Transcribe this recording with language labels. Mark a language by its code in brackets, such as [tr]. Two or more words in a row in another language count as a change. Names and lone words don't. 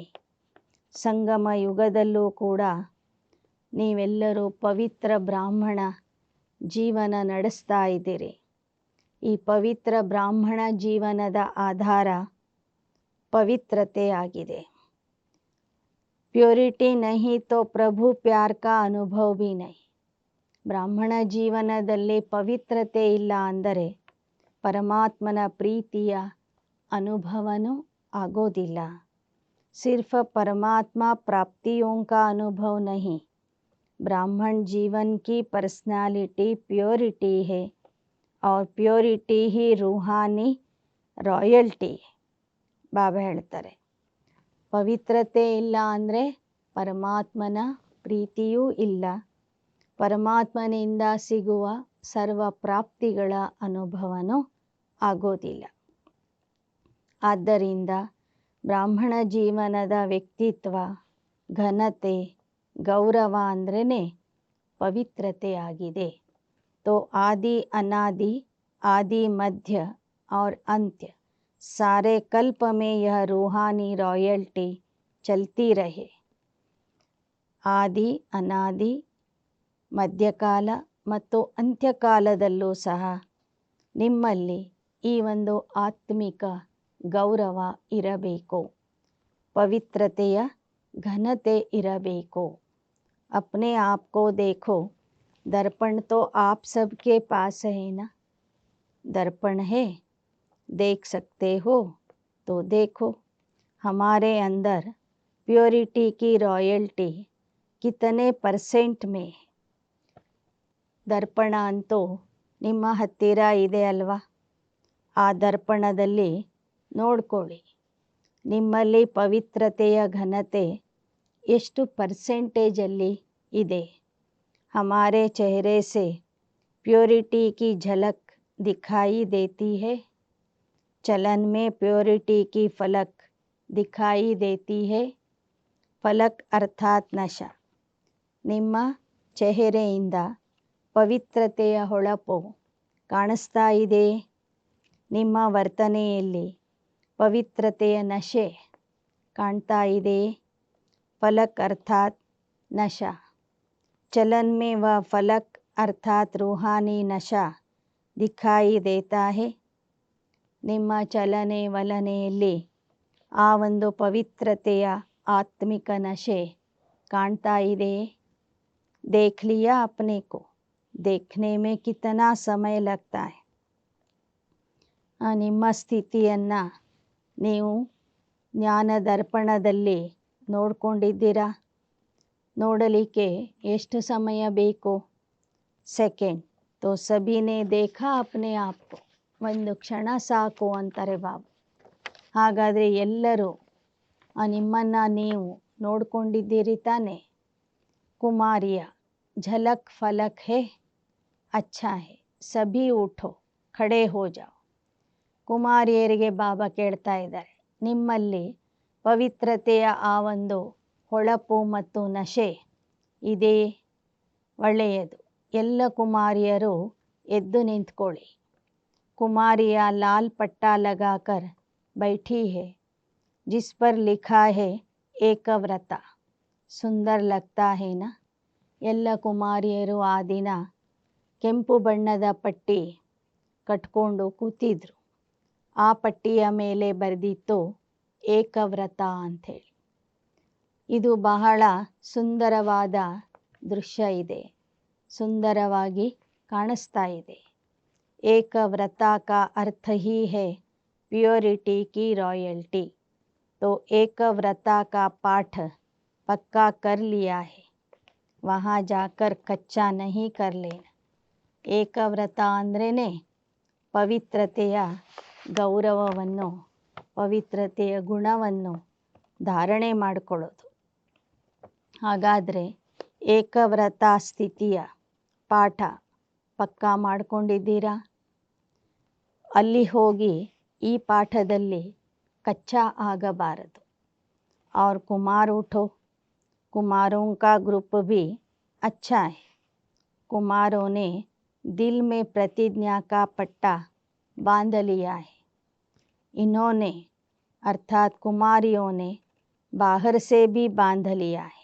[kn] ಸಂಗಮ ಯುಗದಲ್ಲೂ ಕೂಡ ನೀವೆಲ್ಲರೂ ಪವಿತ್ರ ಬ್ರಾಹ್ಮಣ ಜೀವನ ನಡೆಸ್ತಾ ಇದ್ದೀರಿ. ಈ ಪವಿತ್ರ ಬ್ರಾಹ್ಮಣ ಜೀವನದ ಆಧಾರ ಪವಿತ್ರತೆ ಆಗಿದೆ. [hi] प्योरिटी नहीं तो प्रभु प्यार का अनुभव भी नहीं. [kn] ಬ್ರಾಹ್ಮಣ ಜೀವನದಲ್ಲಿ ಪವಿತ್ರತೆ ಇಲ್ಲ ಅಂದರೆ ಪರಮಾತ್ಮನ ಪ್ರೀತಿಯ ಅನುಭವನೂ ಆಗೋದಿಲ್ಲ. [hi] सिर्फ परमात्मा प्राप्तियों का अनुभव नहीं, ब्राह्मण जीवन की पर्सनालिटी प्योरिटी है और प्योरिटी ही रूहानी रॉयल्टी. [kn] ಬಾಬಾ ಹೇಳ್ತಾರೆ, ಪವಿತ್ರತೆ ಇಲ್ಲ ಅಂದರೆ ಪರಮಾತ್ಮನ ಪ್ರೀತಿಯೂ ಇಲ್ಲ. ಪರಮಾತ್ಮನಿಂದ ಸಿಗುವ ಸರ್ವ ಪ್ರಾಪ್ತಿಗಳ ಅನುಭವನೂ ಆಗೋದಿಲ್ಲ. ಆದ್ದರಿಂದ ಬ್ರಾಹ್ಮಣ ಜೀವನದ ವ್ಯಕ್ತಿತ್ವ, ಘನತೆ, ಗೌರವ ಅಂದ್ರೇ ಪವಿತ್ರತೆಯಾಗಿದೆ. [hi] तो आदि अनादि, आदि मध्य और अंत्य सारे कल्प में यह रूहानी रॉयल्टी चलती रहे. [kn] ಆದಿ, ಅನಾದಿ, ಮಧ್ಯಕಾಲ ಮತ್ತು ಅಂತ್ಯಕಾಲದಲ್ಲೂ ಸಹ ನಿಮ್ಮಲ್ಲಿ ಈ ಒಂದು ಆತ್ಮಿಕ ಗೌರವ ಇರಬೇಕು, ಪವಿತ್ರತೆಯ ಘನತೆ ಇರಬೇಕು. [hi] अपने आप को देखो। दर्पण तो आप सबके पास है ना। दर्पण है, देख सकते हो तो देखो। हमारे अंदर प्योरिटी की रॉयल्टी कितने % में है? [kn] ದರ್ಪಣ ಅಂತೂ ನಿಮ್ಮ ಹತ್ತಿರ ಇದೆ ಅಲ್ವಾ? ಆ ದರ್ಪಣದಲ್ಲಿ ನೋಡ್ಕೊಳ್ಳಿ, ನಿಮ್ಮಲ್ಲಿ ಪವಿತ್ರತೆಯ ಘನತೆ ಎಷ್ಟು % ಇದೆ. [hi] हमारे चेहरे से प्योरिटी की झलक दिखाई देती है. चलन में प्योरिटी की फलक दिखाई देती है. फलक अर्थात नशा. [kn] ನಿಮ್ಮ ಚೆಹರೆಯಿಂದ ಪವಿತ್ರತೆಯ ಹೊಳಪು ಕಾಣಿಸ್ತಾ ಇದೆ. ನಿಮ್ಮ ವರ್ತನೆಯಲ್ಲಿ ಪವಿತ್ರತೆಯ ನಶೆ ಕಾಣ್ತಾ ಇದೆ. [hi] फलक अर्थात नशा. चलन में वह फलक अर्थात रूहानी नशा दिखाई देता है. [kn] ನಿಮ್ಮ ಚಲನೆ ವಲನೆಯಲ್ಲಿ ಆ ಒಂದು ಪವಿತ್ರತೆಯ ಆತ್ಮಿಕ ನಶೆ ಕಾಣ್ತಾ ಇದೆ. [hi] देख लिया अपने को. देखने में कितना समय लगता है. [kn] ನಿಮ್ಮ ಸ್ಥಿತಿಯನ್ನು ನೀವು ಜ್ಞಾನ ದರ್ಪಣದಲ್ಲಿ ನೋಡ್ಕೊಂಡಿದ್ದೀರಾ? ನೋಡಲಿಕ್ಕೆ ಎಷ್ಟು ಸಮಯ ಬೇಕು? ಸೆಕೆಂಡ್. [hi] तो सभी ने देखा अपने आप को. [kn] ಒಂದು ಕ್ಷಣ ಸಾಕು ಅಂತಾರೆ ಬಾಬಾ. ಹಾಗಾದರೆ ಎಲ್ಲರೂ ನಿಮ್ಮನ್ನು ನೀವು ನೋಡ್ಕೊಂಡಿದ್ದೀರಿ ತಾನೆ? [hi] ಕುಮಾರಿಯ झलक फलक है. अच्छा है. सभी उठो, खड़े हो जाओ. [kn] ಕುಮಾರಿಯರಿಗೆ ಬಾಬಾ ಕೇಳ್ತಾ ಇದ್ದಾರೆ, ನಿಮ್ಮಲ್ಲಿ ಪವಿತ್ರತೆಯ ಆ ಒಂದು ಹೊಳಪು ಮತ್ತು ನಶೆ ಇದೆ. ಒಳ್ಳೆಯದು. ಎಲ್ಲ ಕುಮಾರಿಯರು ಎದ್ದು ನಿಂತ್ಕೊಳ್ಳಿ. [hi] कुमारियाँ लाल पट्टा लगाकर बैठी है जिस पर लिखा है ಏಕವ್ರತ. ಸುಂದರ लगता है ना? [kn] ಎಲ್ಲ ಕುಮಾರಿಯರು ಆ ದಿನ ಕೆಂಪು ಬಣ್ಣದ ಪಟ್ಟಿ ಕಟ್ಕೊಂಡು ಕೂತಿದ್ರು. ಆ ಪಟ್ಟಿಯ ಮೇಲೆ ಬರೆದಿತ್ತು ಏಕವ್ರತ ಅಂಥೇಳಿ. ಇದು ಬಹಳ ಸುಂದರವಾದ ದೃಶ್ಯ ಇದೆ. ಸುಂದರವಾಗಿ ಕಾಣಿಸ್ತಾ ಇದೆ. [hi] ಏಕವ್ರತ का अर्थ ही है प्योरिटी की रॉयल्टी. तो ಏಕವ್ರತ का पाठ पक्का कर लिया है. वहाँ जाकर कच्चा नहीं कर लेना. [kn] ಏಕವ್ರತ ಅಂದ್ರೇ ಪವಿತ್ರತೆಯ ಗೌರವವನ್ನು, ಪವಿತ್ರತೆಯ ಗುಣವನ್ನು ಧಾರಣೆ ಮಾಡಿಕೊಳ್ಳೋದು. ಹಾಗಾದರೆ ಏಕವ್ರತ ಸ್ಥಿತಿಯ ಪಾಠ ಪಕ್ಕಾ ಮಾಡ್ಕೊಂಡಿದ್ದೀರಾ? ಅಲ್ಲಿ ಹೋಗಿ ಈ ಪಾಠದಲ್ಲಿ ಕಚ್ಚಾ ಆಗಬಾರದು. [hi] और कुमार उठो. कुमारों का ग्रुप भी अच्छा है. कुमारों ने दिल में प्रतिज्ञा का पट्टा बांध लिया है. इन्होंने अर्थात कुमारियों ने बाहर से भी बांध लिया है.